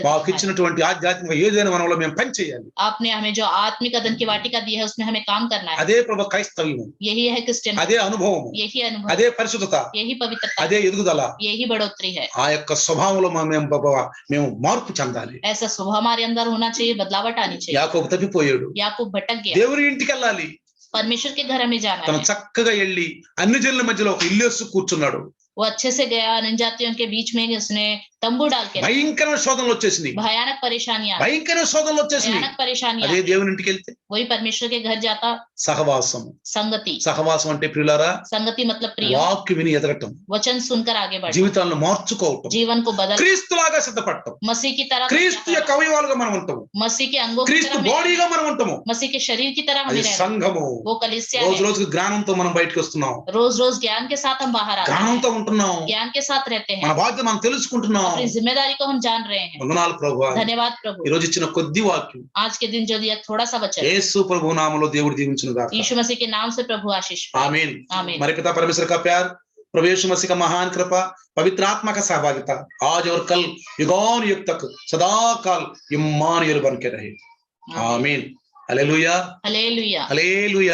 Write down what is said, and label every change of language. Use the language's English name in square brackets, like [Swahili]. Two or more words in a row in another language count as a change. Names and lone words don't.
[Telugu] మాకు [Hindi] दिया है। [Telugu] ఇచ్చినటువంటి ఆధ్యాత్మిక ఏదైనా మనలో మేము పని చేయాలి. [Hindi] आपने हमें जो आत्मिक अदन की वाटिका दी है उसमें हमें काम करना है। [Telugu] అదే ప్రభు క్రైస్తవ్యం, [Hindi] यही है क्रिश्चियन, [Telugu] అదే అనుభవం, [Hindi] यही अनुभव, [Telugu] అదే పరిశుద్ధత, [Hindi] यही पवित्रता, [Telugu] అదే ఎదుగుదల. [Hindi] यही बढ़ोतरी है। [Telugu] ఆ యొక్క స్వభావంలో మేము మార్పు చెందాలి. [Hindi] ऐसा स्वभाव हमारे अंदर होना चाहिए, बदलावट आनी चाहिए। [Telugu] యాకోబు తప్పిపోయాడు, [Hindi] याकूब भटक गया, [Telugu] దేవుని ఇంటికి వెళ్ళాలి. [Hindi] परमेश्वर के घर हमें जाना [Telugu] తను [Hindi] है। [Telugu] చక్కగా వెళ్ళి అన్ని జనుల మధ్యలో ఒక ఇల్లు వేసుకు కూర్చున్నాడు. [Hindi] वो अच्छे से गया, जनजातियों के बीच में उसने तंबू डाल के, [Telugu] భయంకర శోధనలు వచ్చేసినాయి, [Hindi] भयानक परेशानियां, [Telugu] భయంకర శోధనలు వచ్చేసినాయి. [Hindi] भयानक परेशानियां। [Telugu] అదే దేవుని ఇంటికి వెళ్తే [Hindi] वही परमेश्वर के घर जाता, [Telugu] సహవాసం. [Hindi] संगति, [Telugu] సహవాసం అంటే ప్రియులారా [Hindi] संगति मतलब प्रिय, [Telugu] వాక్కు విని ఎదగటం, [Hindi] वचन सुनकर आगे बढ़ना, [Telugu] జీవితాలను మార్చుకోవటం, [Hindi] जीवन को बदल, [Telugu] క్రీస్తులాగా సిద్ధపడటం, [Hindi] मसीह की तरह, [Telugu] క్రీస్తు యొక్క అవయవాలుగా మనం ఉంటాము, [Hindi] मसीह के अंगों की [Telugu] క్రీస్తు [Hindi] तरह हमें, [Telugu] బాడీగా మనం ఉంటాము. [Hindi] मसीह के शरीर की तरह [Telugu] అది [Hindi] हमें रहना। [Telugu] సంఘము. [Hindi] वो कलीसिया [Telugu] రోజు [Hindi] है। [Telugu] రోజుకు జ్ఞానంతో మనం బయటకు వస్తున్నాం, [Hindi] रोज रोज ज्ञान के साथ हम बाहर आते हैं, [Telugu] జ్ఞానంతో ఉంటున్నాం, [Hindi] ज्ञान के साथ रहते [Telugu] మన [Hindi] हैं, [Telugu] బాధ్యత మనం తెలుసుకుంటున్నాం. [Hindi] अपनी जिम्मेदारी को हम जान रहे हैं। [Telugu] వందనాలు ప్రభువా. [Hindi] धन्यवाद प्रभु। [Telugu] ఈ రోజు ఇచ్చిన కొద్ది వాక్యం [Hindi] आज के दिन जो दिया थोड़ा सा वचन, [Telugu] యేసు ప్రభు నామములో దేవుడు దీవించును గాక. [Hindi] यीशु मसीह के नाम से प्रभु आशीष पाए। आमीन. आमीन। हमारे पिता परमेश्वर का प्यार, प्रभु यीशु मसीह का महान कृपा, पवित्र आत्मा का सहभागिता आज और कल युगान युग तक सदा काल इम्मानुएल बन के रहे. आमीन. हालेलुया, हालेलुया। हालेलुया.